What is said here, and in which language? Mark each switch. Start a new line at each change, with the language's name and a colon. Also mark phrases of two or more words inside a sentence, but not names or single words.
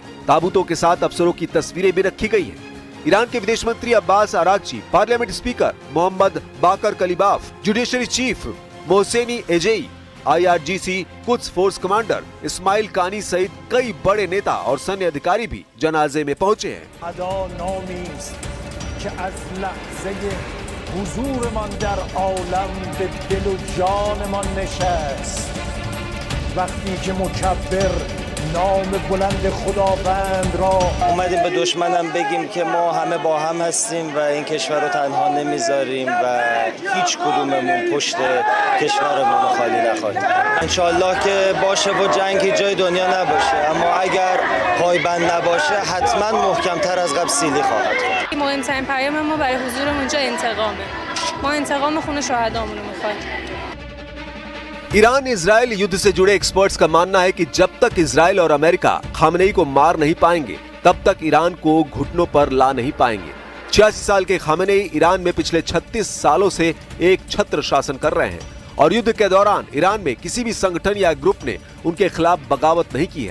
Hindi: ताबूतों के साथ अफसरों की तस्वीरें भी रखी गई हैं। ईरान के विदेश मंत्री अब्बास अरागची, पार्लियामेंट स्पीकर मोहम्मद बाकर कलीबाफ, जुडिशरी चीफ मोहसेनी एजेई, IRGC कुद्स फोर्स कमांडर इस्माइल कानी सहित कई बड़े नेता और सैन्य अधिकारी भी जनाजे में पहुंचे हैं।
Persian: हुजूरमान در عالم به دل و جانمان نشست وقتی که مکبر نام بلند خداوند را اومدیم به دشمنم بگیم که ما همه با هم هستیم و این کشور رو تنها نمیذاریم و هیچ کدوممون پشت کشورمون رو خالی نخواهیم. انشالله که باشه و جنگ هیچ جای دنیا نباشه، اما اگر پایبند نباشه حتما محکمتر از قبل سیلی خواهد کرد. مهمترین پیام ما برای حضورمون اینجا انتقامه. ما انتقام خون شهدامون رو می‌خوایم.
Hindi: ईरान इजराइल युद्ध से जुड़े एक्सपर्ट्स का मानना है कि जब तक इजराइल और अमेरिका खामनेई को मार नहीं पाएंगे तब तक ईरान को घुटनों पर ला नहीं पाएंगे। 86 साल के खामनेई ईरान में पिछले 36 सालों से एक छत्र शासन कर रहे हैं और युद्ध के दौरान ईरान में किसी भी संगठन या ग्रुप ने उनके खिलाफ बगावत नहीं की है।